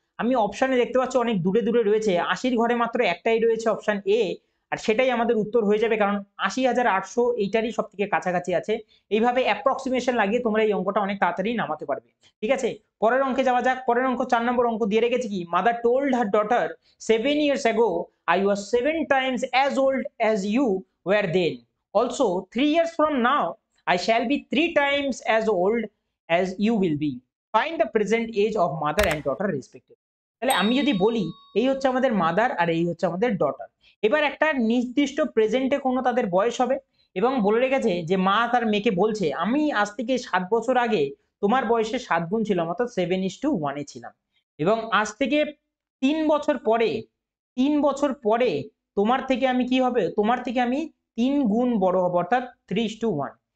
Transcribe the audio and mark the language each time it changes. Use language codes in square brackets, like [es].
[bn] আমি অপশনে দেখতে পাচ্ছি অনেক দূরে দূরে রয়েছে, 80-র ঘরে মাত্র একটাই রয়েছে, অপশন এ, আর সেটাই আমাদের উত্তর হয়ে যাবে, কারণ 80,800 এইটারই সব থেকে কাছাকাছি আছে। এইভাবে অ্যাপ্রক্সিমেশন লাগিয়ে তোমরা এই অঙ্কটা অনেক তাড়াতাড়ি নামাতে পারবে। ঠিক আছে, পরের অঙ্কে যাওয়া যাক। পরের অঙ্ক 4 নম্বর অঙ্ক দিয়ে রেখেছি কি, [en] Mother told her daughter 7 years ago I was 7 times as old as you were then. Also 3 years from now I shall be 3 times as old as you will be. Find the present age of mother and daughter respectively. [bn] তাহলে আমি যদি বলি এই হচ্ছে আমাদের mother আর এই হচ্ছে আমাদের ডটার। এবার একটা নির্দিষ্ট প্রেজেন্টে কোনো তাদের বয়স হবে, এবং বলে রেখেছে যে মা তার মেয়েকে বলছে, আমি আজ থেকে 7 বছর আগে তোমার বয়সে 7 গুণ ছিলাম, অর্থাৎ 7:1 ছিলাম, এবং আজ থেকে 3 বছর পরে, 3 বছর পরে তোমার থেকে আমি কি হবে, তোমার থেকে আমি 3 গুণ বড় হব, অর্থাৎ 3:1।